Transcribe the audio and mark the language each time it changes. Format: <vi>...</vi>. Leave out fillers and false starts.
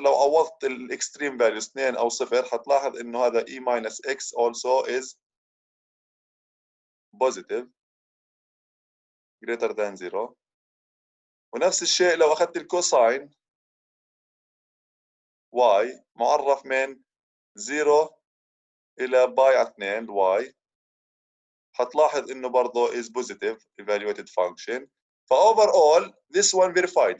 <ar>لو عوضت الاكستريم فاليوز 2 او 0 حتلاحظ انه هذا</ar> <en>e minus x also is positive greater than 0.</en> <ar>ونفس الشيء لو اخذت الكوساين y معرف من 0 الى باي على 2 y حتلاحظ انه برضه</ar> <en>is positive evaluated function. فoverall this one verified.</en>